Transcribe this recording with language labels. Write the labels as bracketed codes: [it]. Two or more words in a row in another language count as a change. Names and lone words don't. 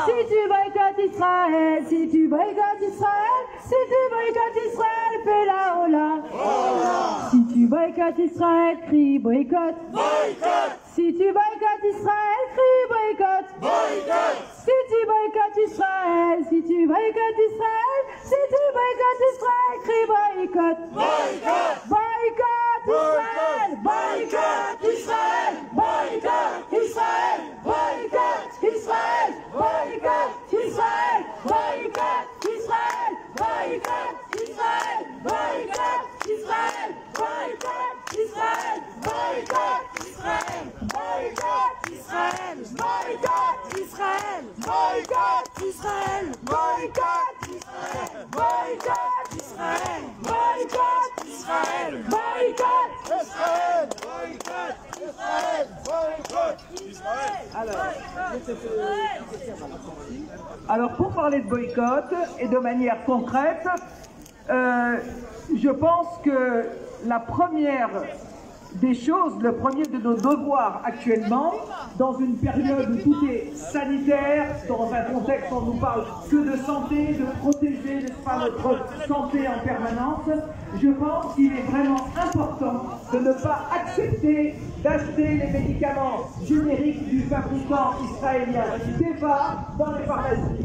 [fr] Si tu boycottes Israël, si tu boycottes Israël, si tu boycottes Israël, fais la hola. Hola. Si tu boycottes Israël, crie boycott. Boycott. Si tu boycottes Israël, crie boycott. Boycott. Si tu boycottes Israël, si tu boycottes Israël, si tu boycottes Israël, crie boycott. Boycott. Boycott Israël, Boycott Israël. boycott Israël, boycott Israël, boycott Israël, boycott Israël, boycott Israël, boycott Israël, boycott Israël, boycott Israël, boycott Israël, boycott Israël, boycott Israël, boycott Israël, boycott Israël, boycott Israël, boycott Israël, Boycott Israël. Boycott Israël. Alors, pour parler de boycott et de manière concrète, je pense que la première des choses, le premier de nos devoirs actuellement, dans une période où tout est sanitaire, dans un contexte où on nous parle que de santé, de protéger, n'est-ce pas, notre santé en permanence, je pense qu'il est vraiment important de ne pas accepter d'acheter les médicaments génériques du fabricant israélien Teva dans les pharmacies.